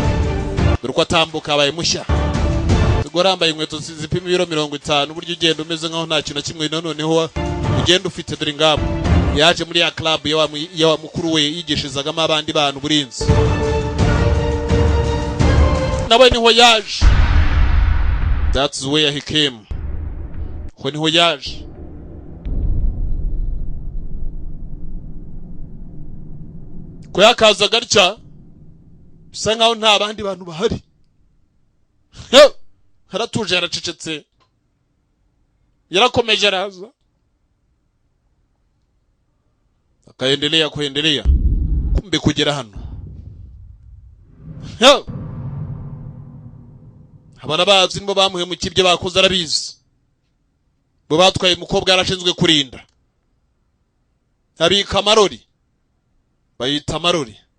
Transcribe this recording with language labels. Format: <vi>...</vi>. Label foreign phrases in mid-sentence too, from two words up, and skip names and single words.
<rw>Dore ko atambuka abaye mushya. Tugora yambaye inkweto zipima ibiro 50 buryo ugenda umeze nkaho nta kintu kimwe noneho ugenda ufite dore ngabo. Yaje muri ya club ya mukuru we yigishizagamo abandi bantu burinzi. Nawe niho yaje.</rw> <en>That's where he came.</en> <rw>Ho niho yaje. Ko yakaza gatya bisa nkaho nta bandi bantu bahari. Haratuje yaracecetse. Yarakomeje araza.</rw> <sw>Akaendelea kuendelea. Kumbe kugera hano.</sw> <rw>Abana bazi nibo bamuhemukiye ibyo bakoze arabizi. Bo batwaye umukobwa yarashinzwe kurinda. Abika amarori. Bayita amarori.</rw>